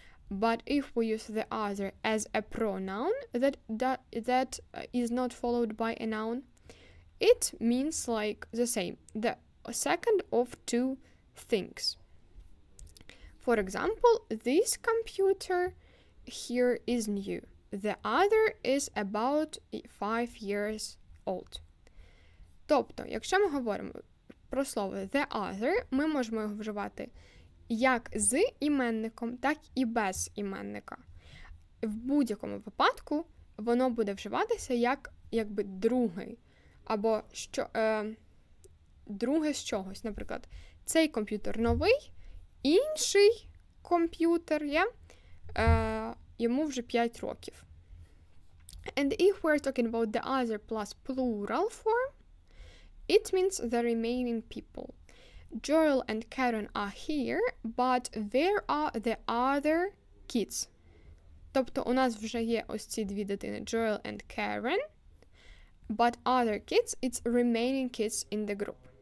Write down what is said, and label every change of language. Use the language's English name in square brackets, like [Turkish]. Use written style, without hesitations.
[English] But if we use the other as a pronoun that is not followed by a noun, it means like the same, the second of two things. For example, this computer here is new. The other is about 5 years old. [Ukrainian] Тобто, якщо ми говоримо про слово the other, ми можемо його вживати як з іменником, так і без іменника. В будь-якому випадку воно буде вживатися як якби другий, або друге з чогось. Наприклад, цей комп'ютер новий, інший комп'ютер йому вже 5 років. [English] And if we're talking about the other plus plural form, it means the remaining people. Joel and Karen are here, but where are the other kids? [Ukrainian] Тобто у нас вже є ось ці дві дитини, [English] Joel and Karen, but other kids, it's remaining kids in the group.